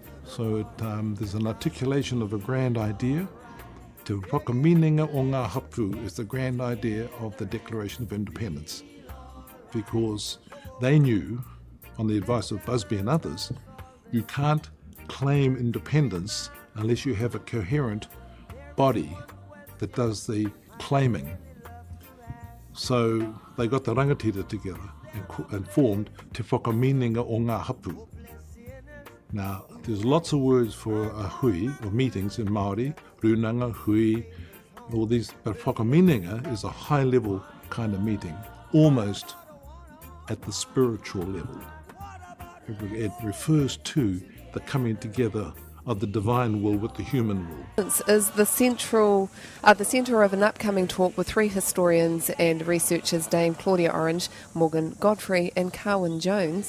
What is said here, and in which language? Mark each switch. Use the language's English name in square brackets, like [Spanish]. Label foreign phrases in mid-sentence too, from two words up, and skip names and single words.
[English] So there's an articulation of a grand idea. Te whakamininga o ngā hapu is the grand idea of the Declaration of Independence, because they knew, on the advice of Busby and others, you can't claim independence unless you have a coherent body that does the claiming. So they got the rangatira together and formed Te Whakamininga o ngā hapu. Now, there's lots of words for a hui, or meetings in Māori, [Māori] runanga, hui, [English] all these, but whakamininga is a high-level kind of meeting, almost at the spiritual level. It refers to the coming together of the divine will with the human will. Is the centre of an upcoming talk with three historians and researchers, Dame Claudia Orange, Morgan Godfrey and Carwyn Jones.